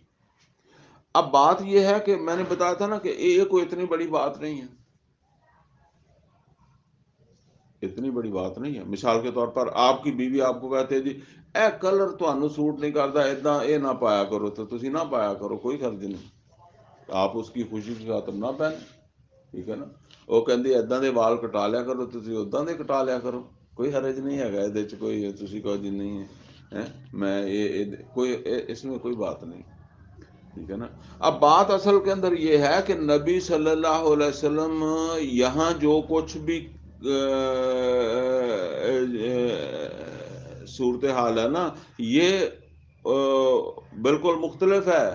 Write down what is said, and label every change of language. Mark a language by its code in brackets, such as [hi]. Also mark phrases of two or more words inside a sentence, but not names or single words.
[ur] اب بات یہ ہے کہ میں نے بتایا تھا نا کہ یہ کوئی اتنی بڑی بات نہیں ہے، اتنی بڑی بات نہیں ہے. مثال کے طور پر آپ کی بیوی آپ کو کہتے جی اے کلر تمہیں سوٹ نہیں کرتا اتنا یہ نہ پایا کرو، تو [pa] تسی نہ پایا کرو، [ur] کوئی حرج نہیں، آپ اس کی خوشی کی خاطر نہ پہنے، ٹھیک ہے نا. [pa] وہ کہندی اداں دے وال کٹا لیا کرو، تسی اداں دے کٹا لیا کرو، [ur] کوئی حرج نہیں ہے یہ کوئی [pa] تسی کہو جی [ur] نہیں ہے میں کوئی اس میں کوئی بات نہیں، ٹھیک ہے نا. اب بات اصل کے اندر یہ ہے کہ نبی صلی اللہ علیہ وسلم یہاں جو کچھ بھی صورتحال ہے نا یہ بالکل مختلف ہے.